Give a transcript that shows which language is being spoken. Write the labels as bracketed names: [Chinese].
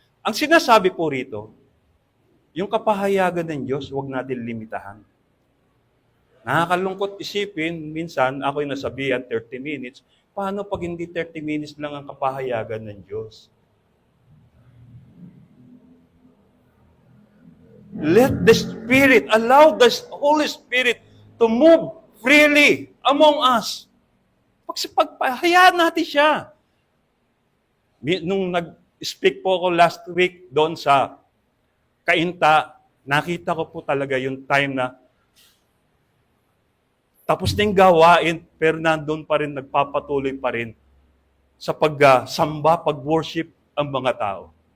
[Filipino] Ang sinasabi po rito, yung kapahayagan ng Diyos, huwag natin limitahan. Nakakalungkot isipin, minsan ako'y nasabihan [English] 30 minutes, [Filipino] paano pag hindi 30 minutes lang ang kapahayagan ng Diyos? [English] Let the Spirit, allow the Holy Spirit to move freely among us. [Filipino] Pagpahayaan natin siya. Nung nag-speak po ako [English] last week [Filipino] doon sa Kainta, nakita ko po talaga yung time na tapos na yung gawain, pero nandun pa rin, nagpapatuloy pa rin sa pagsamba, pag-worship ang mga tao.